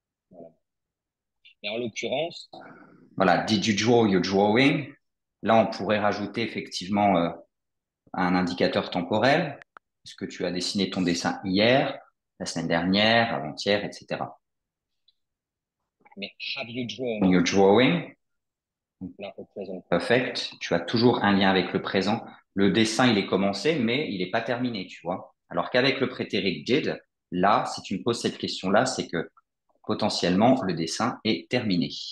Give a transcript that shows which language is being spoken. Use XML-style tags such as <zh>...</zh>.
<fr>Voilà. Et en l'occurrence, voilà,</fr> <en>did you draw your drawing?</en> <fr>Là, on pourrait rajouter effectivement un indicateur temporel. Est-ce que tu as dessiné ton dessin hier, la semaine dernière, avant-hier, etc.</fr> <en>Mais have you drawn your drawing?</en> <fr>Donc là, au présent perfect, tu as toujours un lien avec le présent. Le dessin, il est commencé, mais il n'est pas terminé, tu vois. Alors qu'avec le prétérit did, là, si tu me poses cette question-là, c'est que potentiellement, le dessin est terminé.</fr>